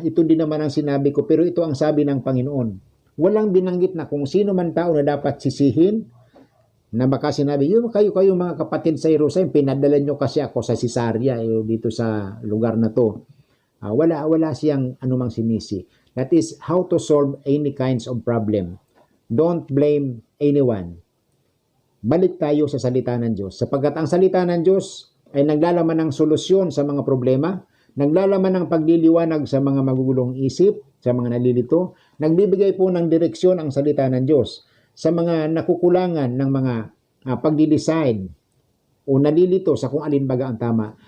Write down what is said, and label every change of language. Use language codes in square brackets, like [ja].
[tl] Ito din naman ang sinabi ko, pero ito ang sabi ng Panginoon. Walang binanggit na kung sino man tao na dapat sisihin, na baka sinabi, kayo mga kapatid sa Jerusalem, pinadala nyo kasi ako sa Caesarea, dito sa lugar na to. Wala siyang anumang sinisi. [en] That is how to solve any kinds of problem. Don't blame anyone. [tl] Balik tayo sa salita ng Diyos. Sapagkat ang salita ng Diyos ay naglalaman ng solusyon sa mga problema, naglalaman ng pagliliwanag sa mga magugulong isip, sa mga nalilito, nagbibigay po ng direksyon ang salita ng Diyos sa mga nakukulangan ng mga pagdi-decide o nalilito sa kung alin baga ang tama.